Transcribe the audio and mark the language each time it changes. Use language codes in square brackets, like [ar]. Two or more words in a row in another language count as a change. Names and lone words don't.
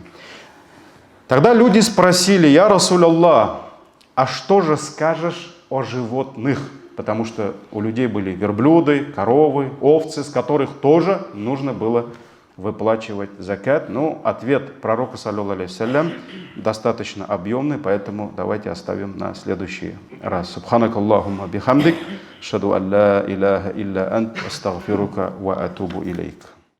[ru] Тогда люди спросили: [ar] «يا رسول الله, [ru] а что же скажешь о животных?» Потому что у людей были верблюды, коровы, овцы, с которых тоже нужно было выплачивать закат. Ну, ответ пророка, [ar] صلى الله عليه وسلم, [ru] достаточно объемный, поэтому давайте оставим на следующий раз. [ar] سبحانك اللهم وبحمدك أشهد أن لا إله إلا أنت أستغفرك وأتوب إليك.